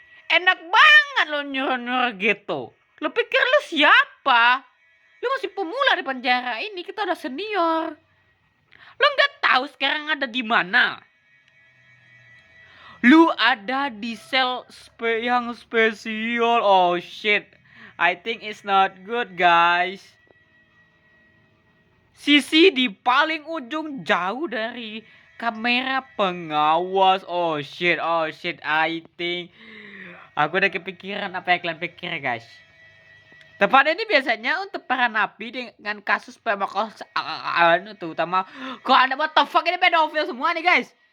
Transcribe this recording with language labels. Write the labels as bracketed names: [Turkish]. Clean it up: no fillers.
[Indonesian] Enak banget lo nyuruh-nyuruh gitu. Lu pikir lu siapa? Lu masih pemula di penjara ini, kita udah senior. Lu nggak tahu sekarang ada di mana? Lu ada di sel yang spesial. [English] Oh shit. I think it's not good, guys. [Indonesian] Sisi di paling ujung jauh dari kamera pengawas. Oh shit. I think aku udah kepikiran apa yang kalian pikir, guys. Tempat ini biasanya untuk para napi dengan kasus pemerkosaan, terutama kok ada what the fuck, ini pedofil semua nih, guys.